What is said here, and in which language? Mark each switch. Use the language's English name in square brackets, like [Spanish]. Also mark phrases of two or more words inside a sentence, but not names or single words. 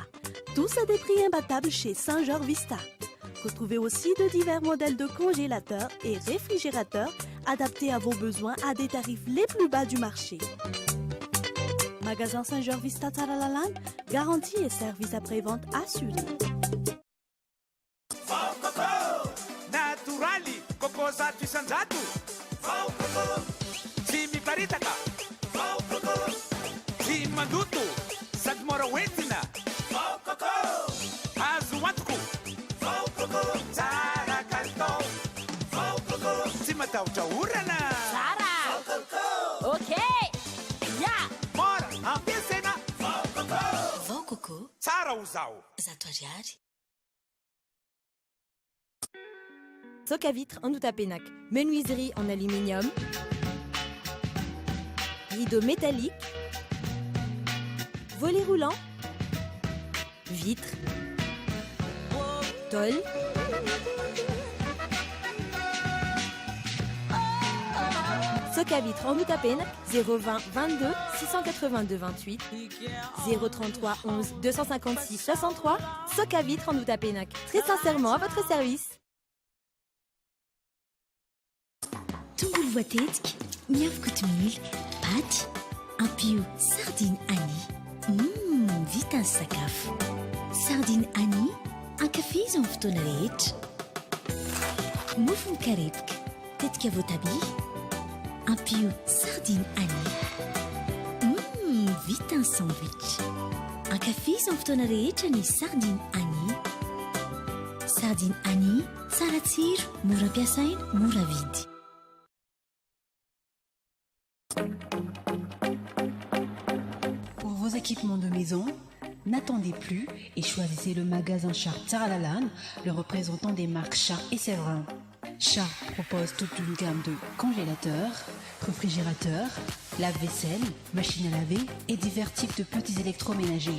[French] Tous à des prix imbattables chez Saint-Georges Vista. Retrouvez aussi de divers modèles de congélateurs et réfrigérateurs adaptés à vos besoins à des tarifs les plus bas du marché. Magasin Saint-Georges Vista Tsaralalana, garantie et service après-vente assurés. [Malagasy] Naturali, coco zato isanjato. Tsy miparitaka. Tsy mandoto, sady mora hoentina. Azo antoko. Tsara kalitao. Tsy matahotra orana. Ok. Ampiasaina Vao Coco, tsara ho zao. zato ariary. [French] Socavitre en Outapenac, menuiserie en aluminium, rideaux métalliques, volets roulants, vitres, tôle, Socavitre en Outapenac, 020 22 682 28, 033 11 256 63, Socavitre en Outapenac. Très sincèrement à votre service. [Malagasy] Tongolo voatetika, miavaka milk, paty, ampio sardine Annie. Vita ny sakafo. Sardine Annie, ankafizo amin'ny fotoana rehetra. Mofo mikarepoka, tetika voatabia. Ampio sardine Annie. Vita ny sandwich. Ankafizo amin'ny fotoana rehetra ny sardine Annie. Sardine Annie, tsara tsiro, mora ampiasaina, mora vidy. [French] Pour vos équipements de maison, n'attendez plus et choisissez le magasin Sharp Tsaralalane, le représentant des marques Sharp et Séverin. Sharp propose toute une gamme de congélateurs, réfrigérateurs, lave-vaisselle, machines à laver et divers types de petits électroménagers.